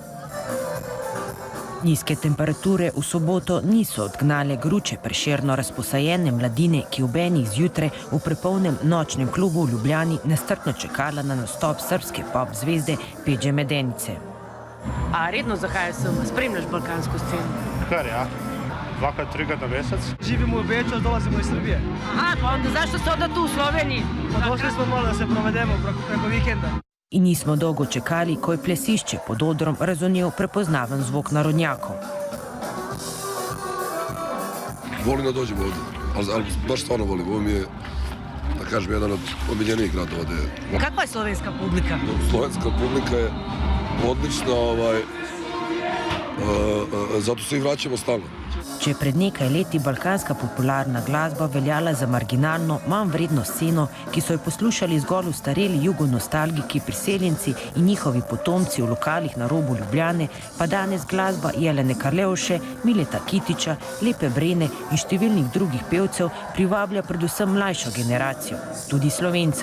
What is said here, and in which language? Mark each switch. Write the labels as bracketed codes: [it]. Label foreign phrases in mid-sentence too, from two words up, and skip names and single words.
[sl] Nizke temperature v soboto niso odgnale gruče prešerno razposajene mladine, ki ob enih zjutraj v prepolnem nočnem klubu v Ljubljani nestrpno čakala na nastop srbske pop zvezde Peđe Medenice. A redno zahajaš sem, spremljaš balkansko sceno? Kar ja, 2-3 na mesec. [sr] Živimo v Beču, dolazimo iz Srbije. Aha, pa onda zašto ste onda tu u Sloveniji? Pa došli smo malo da se provedemo preko vikenda. [sl] In nismo dolgo čakali, ko je plesišče pod odrom razonel prepoznaven zvok narodnjakov. [sr] Volim da dođem ovdje, ali baš stvarno volim. Ovo mi je, da kažem, jedan od omiljenijih gradova ovdje. Kakva je slovenska publika? Slovenska publika je odlična, zato se i vraćamo stalno. [sl] Če je pred nekaj leti balkanska popularna glasba veljala za marginalno, manj vredno sceno, ki so jo poslušali zgolj ustareli jugonostalgiki, priseljenci in njihovi potomci v lokalih na robu Ljubljane, pa danes glasba Jelene Karleuše, Mileta Kitića, Lepe Brene in številnih drugih pevcev privablja predvsem mlajšo generacijo, tudi Slovencev.